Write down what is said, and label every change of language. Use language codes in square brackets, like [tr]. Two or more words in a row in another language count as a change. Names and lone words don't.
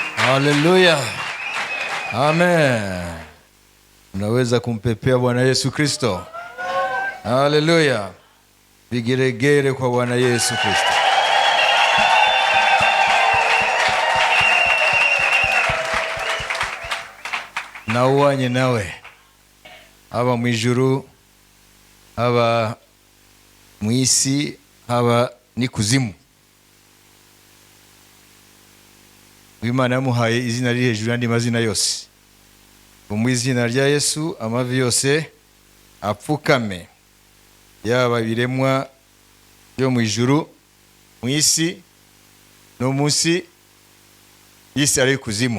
[sw] Haleluya. Amen. Unaweza kumpepea Bwana Yesu Kristo. Haleluya. Vigeregere kwa Bwana Yesu Kristo. [rw] Na uwanye nawe haba mu ijuru, haba mu isi, haba n'ikuzimu. Imana yamuhaye izina riri hejuru y'andi mazina yose. Mu izina rya Yesu amavi yose apfukame, yaba ibiremwa byo mu ijuru, mu isi no munsi y'isi ari kuzimu.